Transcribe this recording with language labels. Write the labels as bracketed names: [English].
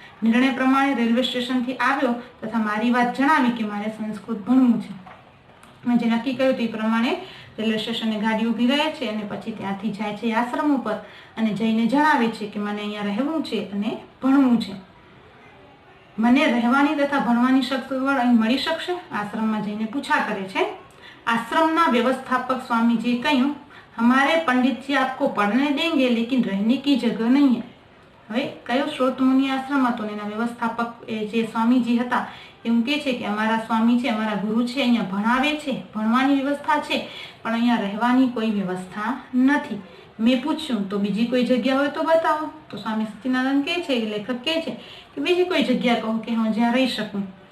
[Gujarati] નિર્ણય પ્રમાણે રેલવે સ્ટેશનથી આવ્યો તથા મારી વાત જણાવી કે મારે સંસ્કૃત ભણવું છે. મેં જે નક્કી કર્યું તે પ્રમાણે રેલવે સ્ટેશને ગાડી ઊભી રહે છે અને પછી ત્યાંથી જાય છે આશ્રમ ઉપર અને જઈને જણાવે છે કે મને અહીંયા રહેવું છે અને ભણવું છે. મને રહેવાની તથા ભણવાની સગવડ અહીં મળી શકશે? આશ્રમમાં જઈને પૂછા કરે છે. [Hindi] आश्रमना व्यवस्थापक स्वामी जी कहूँ हमारे पंडित जी आपको पढ़ने देंगे लेकिन रहने की जगह नहीं है. [Gujarati] હવે કયો શ્રોત મુનિ આશ્રમ હતો ને એના વ્યવસ્થાપક જે સ્વામીજી હતા એવું કહે છે કે અમારા સ્વામી છે, અમારા ગુરુ છે, અહીંયા ભણાવે છે, ભણવાની વ્યવસ્થા છે પણ અહીંયા રહેવાની કોઈ વ્યવસ્થા નથી. મેં પૂછ્યું તો બીજી કોઈ જગ્યા હોય તો બતાવો. તો સ્વામી સચ્ચિદાનંદ કહે છે, લેખક કહે છે કે બીજી કોઈ જગ્યા કહો કે હું જ્યાં રહી શકું.